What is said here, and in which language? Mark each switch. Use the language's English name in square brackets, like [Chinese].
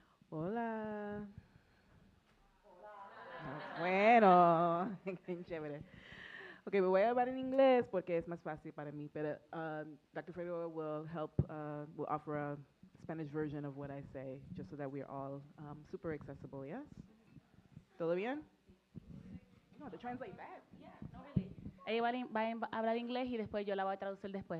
[Spanish] Hola. Bueno, qué chévere. Ok, me voy a hablar en inglés porque es más fácil para mí, pero Dr. [English] Figueroa will offer a Spanish version of what I say, just so that we're all super accessible, yes? [Spanish] ¿Todo bien? No, [English] to translate that. Yeah, no, really. [Spanish] Ella va a hablar inglés y después yo la voy a traducir después.